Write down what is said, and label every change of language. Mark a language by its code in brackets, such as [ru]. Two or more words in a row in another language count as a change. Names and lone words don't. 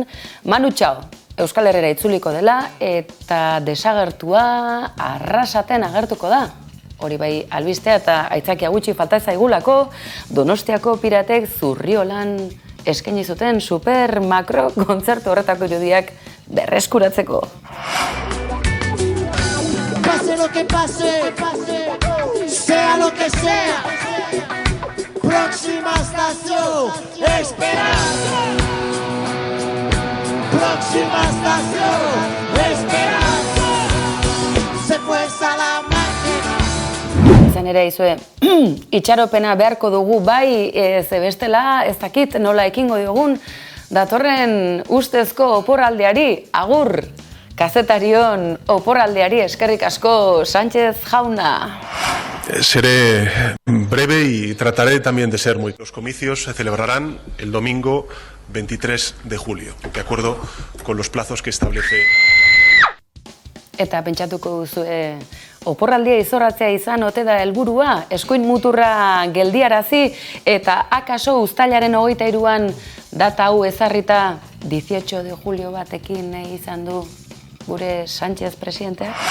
[eu] Manu Txao, Euskal Herrera itzuliko dela eta desagertua Arrasaten agertuko da. Hori bai albistea eta aitzakia gutxi falta zaigulako, Donostiako Piratek Zurriolan eskaini zuten super makro kontzertu horretako irudiak berreskuratzeko. [es] Pase lo que pase, sea lo que sea, próxima estación, esperanza. Próxima estación, esperanza. Se fue Salamanca. [eu] Izan ere, izue, itxaropena beharko dugu bai, ze bestela, ez dakit nola ekingo diogun, datorren ustezko oporraldeari, agur, kazetarion oporraldeari eskerrik asko Sánchez jauna. [es] Seré breve y trataré también de ser muy... Los comicios se celebrarán el domingo 23 de julio, de acuerdo con los plazos que establece... [eu] Eta pentsatuko duzu, oporraldia izorratzea izan ote da helburua, eskuin muturra geldiarazi, eta akaso uztailaren 23an data hau ezarrita [es] 18 de julio [eu] batekin izan du gure Sánchez presidenteak?